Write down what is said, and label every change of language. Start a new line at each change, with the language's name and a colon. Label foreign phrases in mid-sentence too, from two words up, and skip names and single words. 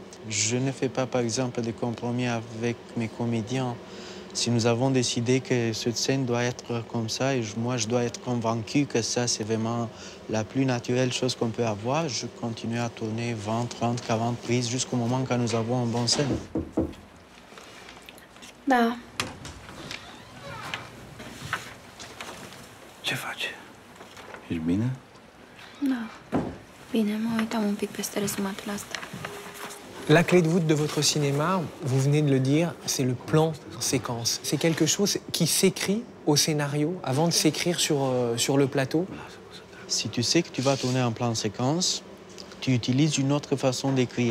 French: Je ne fais pas, par exemple, de compromis avec mes comédiens. Si nous avons décidé que cette scène doit être comme ça, et moi, je dois être convaincu que ça, c'est vraiment la plus naturelle chose qu'on peut avoir, je continue à tourner 20, 30, 40 prises jusqu'au moment quand nous avons une bonne scène.
Romanian: Da. Ce faci? Ești bine? Da. Bine, mă uitam un pic peste rezumatele astea.
French: La clé de voûte de votre cinéma, vous venez de le dire, c'est le plan séquence. C'est quelque chose qui s'écrit au scénario avant de s'écrire sur le plateau. Si tu sais que tu vas tourner un plan séquence, tu utilises une autre façon d'écrire.